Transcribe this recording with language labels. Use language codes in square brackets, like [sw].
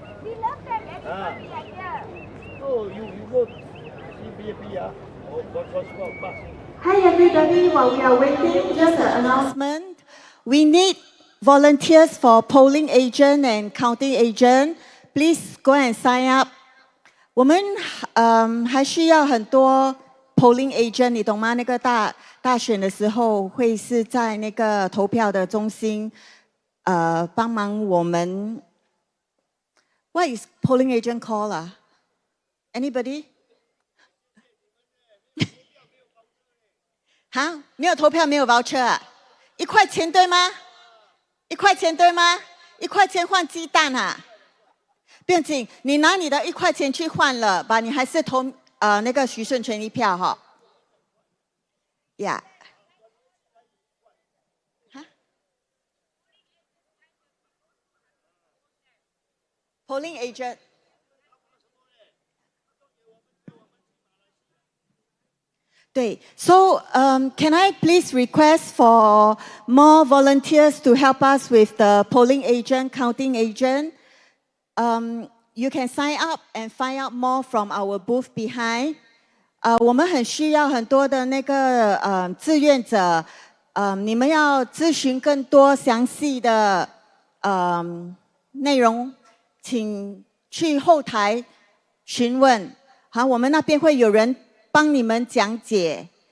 [en] We love them. Everybody are here. So you go CBP or go transport bus. Hi everybody, while we are waiting, just an announcement. We need volunteers for polling agent and counting agent. Please go and sign up. [zh] 我们还需要很多 [en] polling agent， [zh] 你懂吗？那个大选的时候会是在那个投票的中心，帮忙我们。 [en] What is polling agent called 啊 ？Anybody？ [zh] 哈，没有投票，没有 voucher 啊？1块钱对吗？1块钱对吗？1块钱换鸡蛋啊？不用紧，你拿你的1块钱去换了吧，你还是投那个徐顺全一票哈。呀。哈 [en] polling agent. So can I please request for more volunteers to help us with the polling agent, counting agent? You can sign up and find out more from our booth behind. [zh] 我们很需要很多的那个志愿者，你们要咨询更多详细的内容，请去后台询问。好，我们那边会有人帮你们讲解。